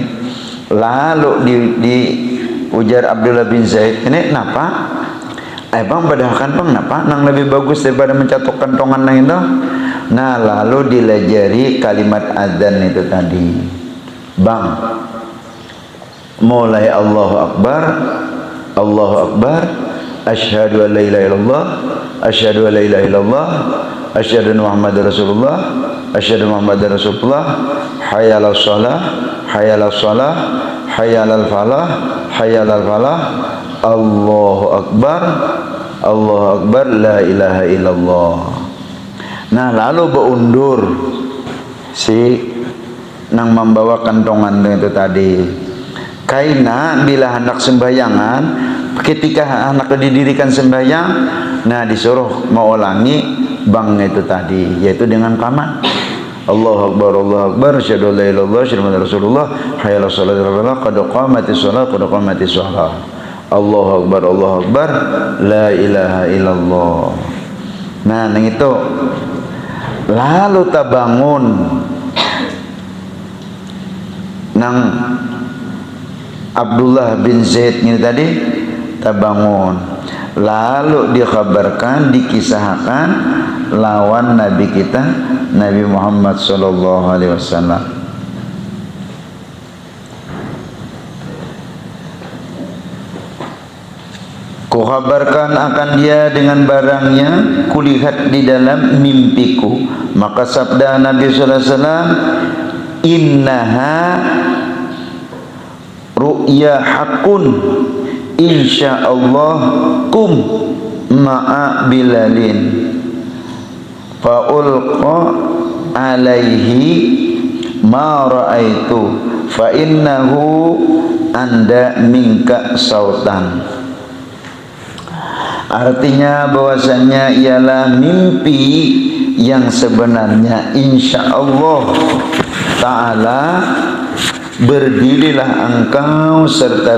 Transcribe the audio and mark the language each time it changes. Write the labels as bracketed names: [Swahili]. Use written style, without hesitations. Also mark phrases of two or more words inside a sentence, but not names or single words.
[Banjar] Lalu di ujar Abdullah bin Zaid ini napa? Bang pada kantong napa? Nang lebih bagus daripada mencatok kantongan nang itu. Nah lalu dilajari kalimat adzan itu tadi. Bang, mulai [Arabic] الله أكبر، أشهد أن لا إله إلا الله، أشهد أن لا إله إلا الله، أشهد أن محمدا رسول الله، أشهد محمدا رسول الله، حي على الصلاة، حي على الصلاة، حي على الفلاح، حي على الفلاح، الله أكبر، لا إله إلا الله. [Banjar] Nah lalu beundur si nang membawa kantongan itu tadi. Kaina bila hendak sembahyangan, ketika anak didirikan sembahyang, nah disuruh mengulangi bang itu tadi, yaitu dengan qamat. [Arabic] الله أكبر، أشهد أن لا إله إلا الله، أشهد أن رسول الله، حي على الصلاة، قد قامت الصلاة. الله أكبر، لا إله إلا الله. [Banjar] Nah, nang itu lalu tabangun nang Abdullah bin Zaid ini tadi tabangun, lalu dikhabarkan, dikisahkan lawan Nabi kita Nabi Muhammad [Arabic] صلى الله عليه وسلم. [Indonesian] Kuhabarkan akan dia dengan barangnya, kulihat di dalam mimpiku. Maka sabda Nabi [Arabic] صلى الله عليه وسلم إنها رؤيا حق إن شاء الله قم مع بلال فألق عليه ما رأيت فإنه أندى منك صوتا. [Indonesian] Artinya bahwasanya ialah mimpi yang sebenarnya [Arabic] إن شاء الله تعالى [Indonesian] berdirilah engkau serta